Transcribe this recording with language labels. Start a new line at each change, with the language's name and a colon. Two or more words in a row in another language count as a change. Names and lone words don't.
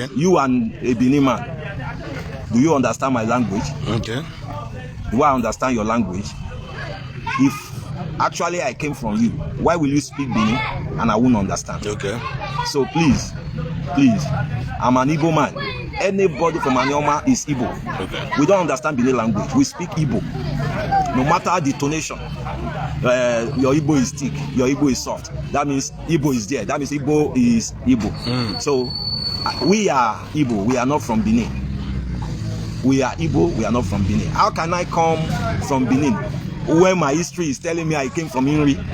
English: You and a Benin man, do you understand my language? Okay. Do I understand your language? If actually I came from you, why will you speak Benin and I won't understand? Okay. So please, I'm an Igbo man. Anybody from Anioma is Igbo. Okay. We don't understand Benin language. We speak Igbo. No matter the tonation, your Igbo is thick, your Igbo is soft. That means Igbo is there. That means Igbo is Igbo. So we are Igbo. We are not from Benin. We are Igbo, we are not from Benin. How can I come from Benin when my history is telling me I came from Inri?